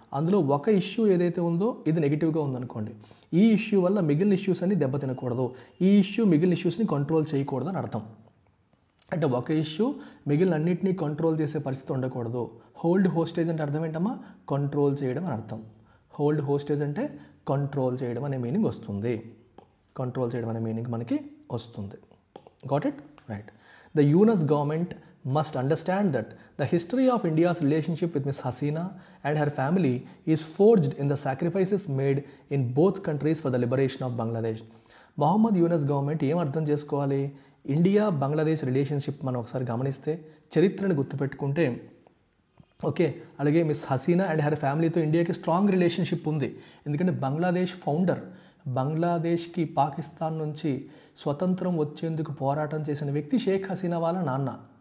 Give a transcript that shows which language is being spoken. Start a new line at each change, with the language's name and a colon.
Telugu: అందులో ఒక ఇష్యూ ఏదైతే ఉందో ఇది నెగిటివ్గా ఉందనుకోండి, ఈ ఇష్యూ వల్ల మిగిలిన ఇష్యూస్ అన్ని దెబ్బతినకూడదు, ఈ ఇష్యూ మిగిలిన ఇష్యూస్ని కంట్రోల్ చేయకూడదు అని అర్థం. అంటే ఒక ఇష్యూ మిగిలిన అన్నింటినీ కంట్రోల్ చేసే పరిస్థితి ఉండకూడదు. హోల్డ్ హోస్టేజ్ అంటే అర్థం ఏంటమ్మా, కంట్రోల్ చేయడం అని అర్థం. హోల్డ్ హోస్టేజ్ అంటే కంట్రోల్ చేయడం అనే మీనింగ్ వస్తుంది. కంట్రోల్ చేయడం అనే మీనింగ్ మనకి వస్తుంది.
English: Got it? Right. The Yunus government must understand that the history of India's relationship with Ms. Hasina and her family is forged in the sacrifices made in both countries for the liberation of Bangladesh.
Telugu: Mohammed Yunus government ఏం అర్థం చేసుకోవాలి, India Bangladesh relationship మనం ఒకసారి గమనిస్తే, చరిత్రను గుర్తుపెట్టుకుంటే, okay, అలాగే miss Hasina and her ఫ్యామిలీతో ఇండియాకి స్ట్రాంగ్ రిలేషన్షిప్ ఉంది. ఎందుకంటే బంగ్లాదేశ్ ఫౌండర్, బంగ్లాదేశ్కి పాకిస్తాన్ నుంచి స్వతంత్రం వచ్చేందుకు పోరాటం చేసిన వ్యక్తి షేక్ హసీనా వాళ్ళ నాన్న.